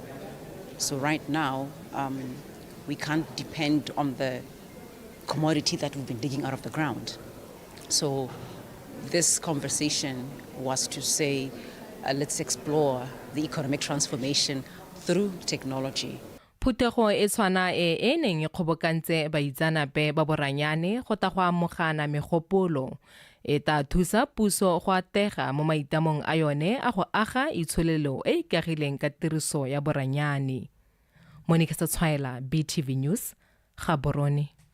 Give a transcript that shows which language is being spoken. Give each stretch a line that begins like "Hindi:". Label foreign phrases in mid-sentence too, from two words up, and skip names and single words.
English: So right now, we can't depend on the commodity that we've been digging out of the ground. So this conversation was to say, let's explore the economic transformation through technology.
Tswana: Phutego e tshwana e neng e kgobokantse baitsanape ba boranyane go ta go amogana megopolo e ta thusa puso go atega mo maitamong a yone a go aga itsholelo e ikagileng ka tiriso ya boranyane. Monica Setswana, BTV News, Gaborone.